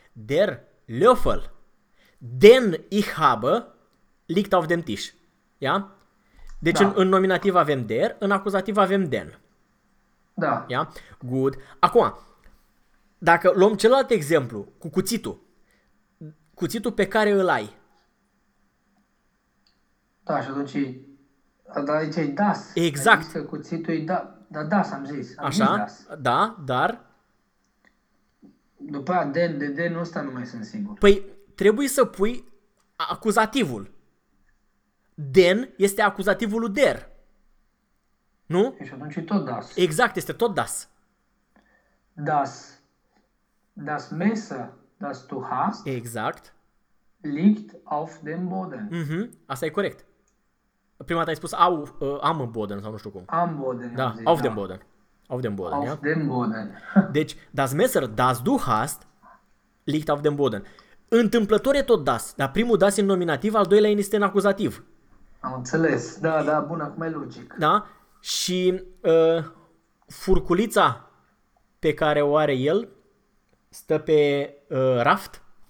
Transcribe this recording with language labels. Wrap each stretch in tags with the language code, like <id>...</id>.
<de>Der Löffel, den ich habe, liegt auf dem Tisch.</de> <ro>Ia? Deci, da. În nominativ avem der, în acuzativ avem den. Da. Ia? Good. Acum, dacă luăm celălalt exemplu, cu cuțitul. Cuțitul pe care îl ai. Da, și atunci, dar aici e das. Exact. Că cuțitul e da, da, das, am zis. Am așa, zis das. Da, dar? După aia, den, de den ăsta nu mai sunt sigur. Păi, trebuie să pui acuzativul. Den este acuzativul lui der. Nu? Și atunci e tot das. Exact, este tot das.</ro> <de>Das. Das Messer, das du hast.</de> <ro>Exact.</ro> <de>Liegt auf dem Boden.</de> <ro>Mhm, asta e corect. Prima dată ai spus</ro> <de>au am Boden</de> <ro>sau nu știu cum.</ro> <de>Am Boden.</de> <ro>Da, zis,</ro> <de>auf</de> <ro>da.</ro> <de>Dem Boden. Auf dem Boden, auf ja? Dem Boden. Deci das Messer, das du hast, liegt auf dem Boden.</de> <ro>Întâmplător e tot das, dar primul das e în nominativ, al doilea este în acuzativ. Am înțeles. Da, da, bun, acum e logic. Da? Și furculița pe care o are el stă pe raft.</ro>